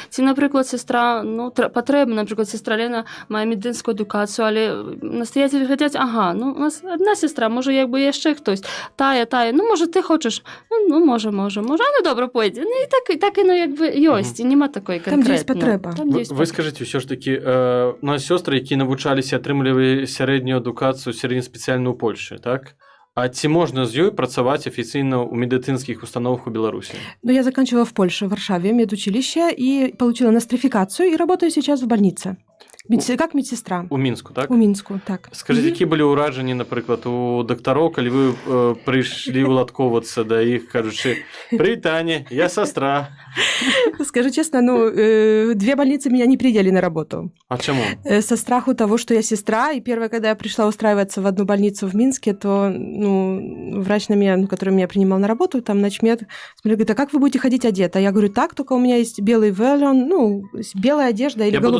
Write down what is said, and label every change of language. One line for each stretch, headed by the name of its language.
Belarusian: Ці, напрыклад, сестра, патрэбна, напрыклад, сестра Лена мае медыцынскую адукацыю, але настаяцелі глядзяць, у нас адна сестра, можа, як бы яшчэ хтось, тая, можа, ты хочаш, можа, добра, пойдзе. І так і, як бы, ёсць, і нема такой конкретно. Там, дзе ёсць патрэба. Вы скажыце, ўсё ж такі, у нас сёстры, які навучаліся, атрымлівалі сярэднюю адукацыю, сярэднеспецыяльную ў Польшы, так? А ці можна з ёй працаваць афіцыйна ў медыцынскіх установах у Беларуси?
Russian: Я заканчивала в Польше, в Варшаве, медучилище, и получила нострификацию, и работаю сейчас в больнице. Как медсестра.
Belarusian: У Мінску, так? У Мінску, так. Скажите, які былі ўражанні, напрыклад, у дактароў, калі вы прыйшлі уладковацца да іх, кажучы,
Russian: «Привет, Таня, я сестра». Скажу честно, две больницы меня не приняли на работу. А чему? Со страху того, что я сестра. И первое, когда я пришла устраиваться в одну больницу в Минске, то врач на меня, который меня принимал на работу, там начмед, говорит, а как вы будете ходить одета? Я говорю, так, только у меня есть белый велон, белая одежда или голубая.